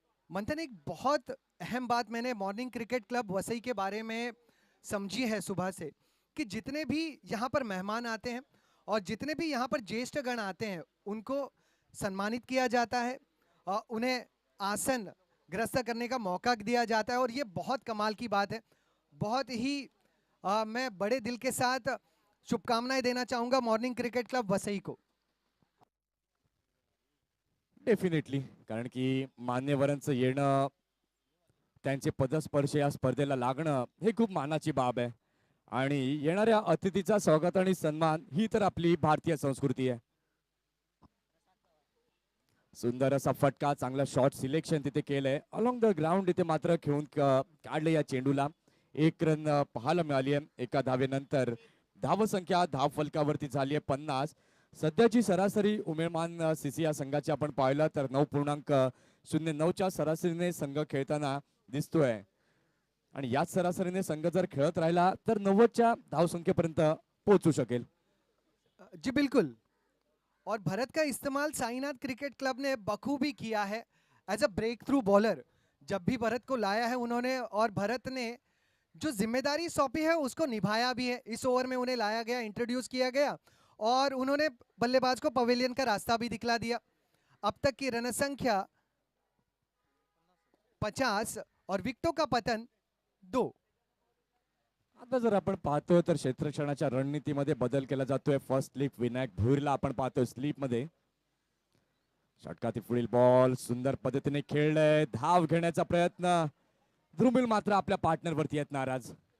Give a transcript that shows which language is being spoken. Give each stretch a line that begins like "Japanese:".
Hindi: मंथन, एक बहुत अहम बात मैंने मॉर्निंग क्रिकेट क्लब वसई के बारे में समझी है सुबह से, कि जितने भी यहाँ पर मेहमान आते हैं और जितने भी यहाँ पर ज्येष्ठ गण आते हैं उनको सम्मानित किया जाता है, उन्हें आसन ग्रस्त करने का मौका दिया जाता है, और ये बहुत कमाल की बात है. बहुत ही मैं बड़े दिल के साथ शुभकामनाएं देना चाहूँगा मॉर्निंग क्रिकेट क्लब वसई को.
Marathi: डेफिनेटली, कारण की मान्यवरांचं येणं, त्यांचे पदस्पर्श या स्पर्धेला लागणं हे खूप मानाची बाब आहे. आणि येणाऱ्या अतिथीचा स्वागत आणि सन्मान ही तर आपली भारतीय संस्कृती आहे. सुंदर असा फटका, चांगला शॉट सिलेक्शन तिथे केलंय.
English: along the ground
Marathi: इथे मात्र खेळून काढले या चेंडूला. 1 रन पाहायला मिळाली आहे. एका धावेनंतर धावसंख्या धाव फलकावरती झाली आहे 50. सध्याची सरासरी उमेळमान सीसी या संघाची आपण पाहिलं तर 9.09च्या सरासरीने संघ खेळताना दिसतोय. आणि याच सरासरीने संघ जर खेळत राहिला तर 90च्या धावसंख्येपर्यंत पोहोचू शकेल.
Hindi: जी बिल्कुल. और भरत का इस्तेमाल साईनाथ क्रिकेट क्लब ने बखूबी किया है
English: As a break through bowler.
Hindi: जब भी भरत को लाया है उन्होंने, और भरत ने जो जिम्मेदारी सौंपी है उसको निभाया भी है. इस ओवर में उन्हें लाया गया, इंट्रोड्यूस किया गया, और उन्होंने बल्लेबाज को पवेलियन का रास्ता भी दिखला दिया. अब तक की रन संख्या 50 और विकेटों का पतन 2.
Marathi: आता जर आपण पाहतो तर क्षेत्ररक्षणाच्या रणनीतीमध्ये बदल केला जातोय. फर्स्ट स्लीप विनायक भुईरला आपण पाहतोय स्लीप मध्ये. षटकातील पुढील बॉल सुंदर पद्धतीने खेळलाय. धाव घेण्याचा प्रयत्न. ध्रुमिल मात्र आपल्या पार्टनर वरती येत नाराज.